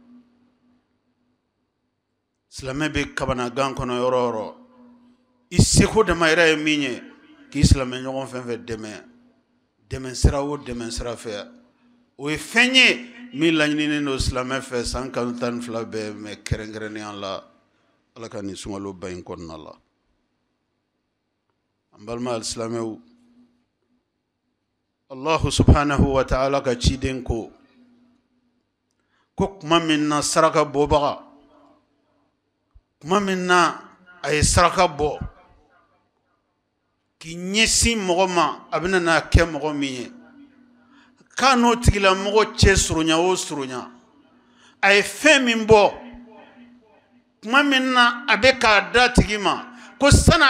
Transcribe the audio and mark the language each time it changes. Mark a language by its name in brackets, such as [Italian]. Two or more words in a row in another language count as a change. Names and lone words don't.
[Bambara] Silamɛ bɛ kabanagan kɔnɔ yɔrɔ o yɔrɔ, i seko damayira ye min ye k'i silamɛ ɲɔgɔn fɛn fɛn dɛmɛ, dɛmɛ sira o dɛmɛ sira fɛ, o ye fɛn ye min laɲininen don silamɛ fɛ san kalo 12 bɛɛ, mɛ kɛrɛnkɛrɛnnenya la Ala ka nin sunkaloba in kɔnɔna la. An balima alisilamɛw, [Arabic] الله سبحانه وتعالى [Bambara] ka ciden ko kuma min na saraka bɔbaga, kuma min na a ye saraka bɔ k'i ɲɛsin mɔgɔ ma a bɛna n'a kɛ mɔgɔ min ye, k'a n'o tigilamɔgɔ cɛ surunya o surunya, a ye fɛn min bɔ kuma min na a bɛ k'a da tigi ma ko san'a